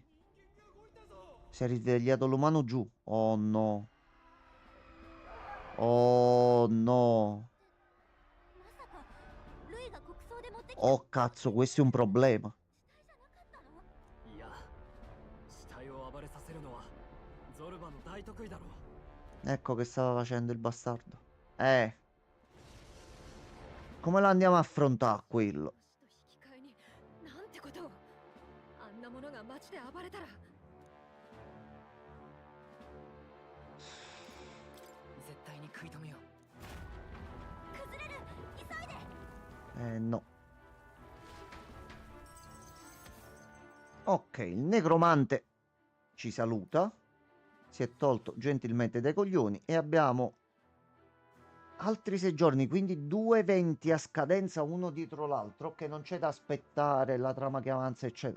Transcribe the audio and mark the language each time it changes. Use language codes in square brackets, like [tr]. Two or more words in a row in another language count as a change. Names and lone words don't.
[it] Si è risvegliato l'umano giù. Oh no. Oh no. [ja] まさかルイが国葬で持ってきた [it] Oh cazzo, questo è un problema. [ja] じゃなかったの？いや、死体を暴れさせるのはゾルバの大得意だろう。 [it] Ecco che stava facendo il bastardo. Come lo andiamo a affrontare quello? [ja] 死と引き換えになんてことを。あんなものが街で暴れたら。絶対に食い止めよう。崩れる！急いで！ [it] No. Ok, il necromante ci saluta. Si è tolto gentilmente dai coglioni e abbiamo altri 6 giorni, quindi 2 eventi a scadenza uno dietro l'altro, che non c'è da aspettare, la trama che avanza, eccetera.